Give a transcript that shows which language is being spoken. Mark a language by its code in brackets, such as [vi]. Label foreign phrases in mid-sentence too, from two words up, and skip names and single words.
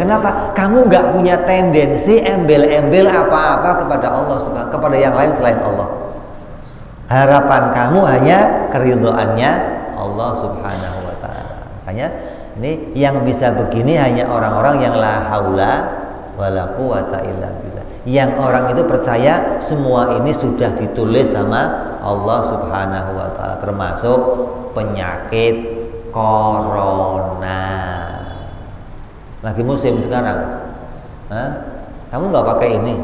[id] Kenapa? Kamu nggak punya tendensi embel-embel apa-apa kepada Allah, kepada yang lain selain Allah. Harapan kamu hanya keridhaannya Allah [ar] سبحانه وتعالى. [id] Makanya ini yang bisa begini hanya orang-orang yang [ar] لا حول ولا قوة إلا بالله. [id] Yang orang itu percaya semua ini sudah ditulis sama Allah [ar] سبحانه وتعالى, [id] termasuk penyakit corona. Lagi musim sekarang. Kamu nggak pakai ini?